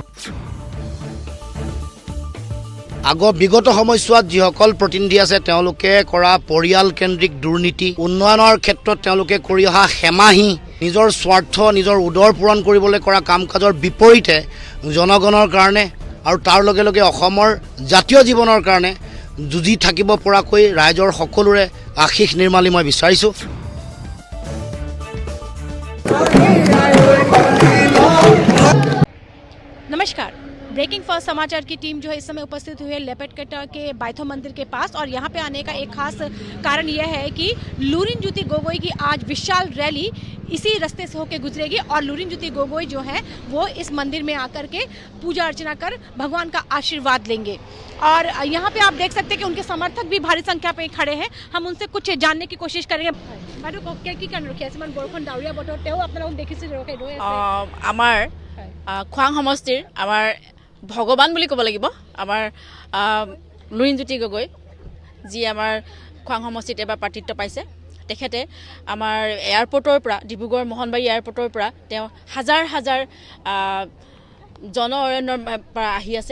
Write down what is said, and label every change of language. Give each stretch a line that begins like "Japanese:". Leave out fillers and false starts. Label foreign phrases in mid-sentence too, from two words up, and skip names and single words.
Assamese: বিগত সময়ছোৱাত যিসকল প্ৰতিনিধি আছে তেওঁলোকে কৰা পৰিয়ালকেন্দ্ৰিক দুৰ্নীতি, উন্নয়নৰ ক্ষেত্ৰত তেওঁলোকে কৰি অহা হেমাহি, নিজৰ স্বাৰ্থ নিজৰ উদৰ পূৰণ কৰিবলৈ কৰা কাম কাজৰ বিপৰীতে জনগণৰ কাৰণে আৰু তাৰ লগে লগে অসমৰ জাতীয় জীৱনৰ কাৰণে যুঁজি থাকিব পৰাকৈ ৰাইজৰ সকলোৰে আশীষ নিৰ্মালি মই বিচাৰিছোঁ।
Hindi: नमस्कार, ब्रेकिंग फर्स्ट समाचार की टीम जो है इस समय उपस्थित हुई है लेपेटकट्टा के बाइथो मंदिर के पास और यहाँ पे आने का एक खास कारण यह है कि लुरिनज्योति गोगोई की आज विशाल रैली इसी रास्ते से होकर गुजरेगी और लुरिनज्योति गोगोई जो है वो इस मंदिर में आकर के पूजा अर्चना कर भगवान का आशीर्वाद लेंगे। और यहाँ पे आप देख सकते हैं कि उनके समर्थक भी भारी संख्या पे खड़े हैं। हम उनसे कुछ जानने की कोशिश करेंगे।
Assamese: আমাৰ খোৱাং সমষ্টিৰ আমাৰ ভগৱান বুলি ক'ব লাগিব আমাৰ লুৰিনজ্যোতি গগৈ, যি আমাৰ খোৱাং সমষ্টিত এবাৰ প্ৰাৰ্থিত্ব পাইছে। তেখেতে আমাৰ এয়াৰপৰ্টৰ পৰা ডিব্ৰুগড় মোহনবাৰী এয়াৰপৰ্টৰ পৰা তেওঁ হাজাৰ হাজাৰ জন অৰণ্যৰ পৰা আহি আছে।